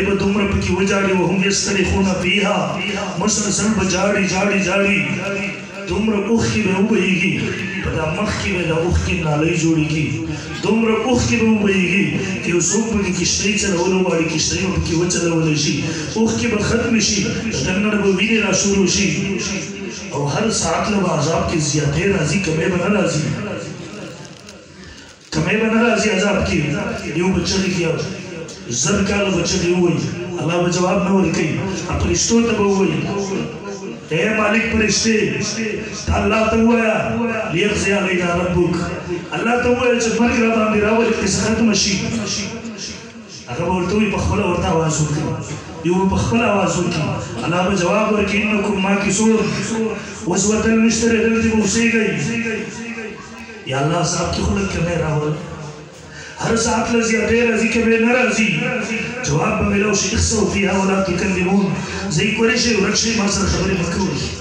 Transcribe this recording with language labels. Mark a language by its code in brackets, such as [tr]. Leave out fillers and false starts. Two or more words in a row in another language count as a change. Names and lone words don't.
[ps] به دومره پکې وجاړي [ar] وهم یستریخون فیها [ps] مسلسل به جاړي جاړي جاړي دومره اوښکې به وبهیږي په دا مخ کې به د اوښکې نالۍ جوړېږي دومره اوښکې به وبهیږي چې یو څوک پکې کښتۍ چلولو غواړي کښتۍ به پکې وچلولی شي اوښکې به ختمې شي د دننه به وینې را شروع شي او هر ساعت له به عذاب کې زیاتې راځي کمی به نه راځي کمی به نه راځي عذاب کې یو به چغې کړي زر کاله به چغې ووایي الله به جواب نه ورکوي فرشتو ته به ووایي اے مالک فرشتے تا اللہ ته ووایا [ar] لیقضی علینا ربک [ps] الله ته ووایه چې مرګ را باندې راولي قصه ختمه شي هغه به ورته وایي په خپله ورته اواز وکړي یو به په خپله اواز وکړي الله به جواب ورکړي [ar] انکم ماکثون [ps] اوس وتل نشته دی دلته به اوسېږئ یا الله صاحب کې خو لږ کمی راوړل هر ساعت له زیاتې راځي کمی نه راځي جواب به میلاو شي [ar] اخسئوا فیها ولا تکلمون [ps] ځئ کولی شئ ورک شئ ما سره خبرې مه کوئ